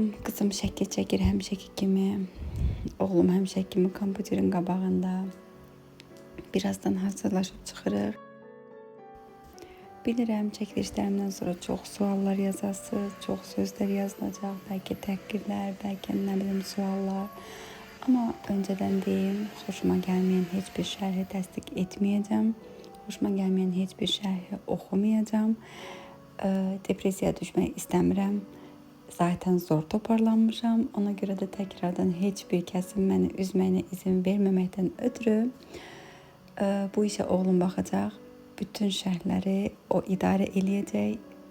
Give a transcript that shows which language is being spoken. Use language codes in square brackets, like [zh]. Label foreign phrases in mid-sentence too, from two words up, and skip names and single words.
[az] Qızım şəkil çəkir həmişəki kimi. Oğlum həmişəki kimi kompüterin qabağında. Birazdan hazırlaşıb çıxırıq. Bilirəm, çəkilişlərimdən sonra çox suallar yazasınız, çox sözlər yazılacaq, bəlkə təhqirlər, bəlkə nə bilim suallar. [tr] Ama önceden deyim, hoşuma gelmeyen hiçbir şerhi [az] təsdiq etməyəcəm. [tr] Hoşuma gelmeyen hiçbir şerhi oxumayacağım. [az] Depresiya düşmək istəmirəm. [tr] Zaten zor [az] toparlanmışam. Ona görə də təkrardan heç bir kəsin məni üzməyinə izin verməməkdən ötürü bu işə oğlum baxacaq. Bütün şərhləri o idarə eləyəcək.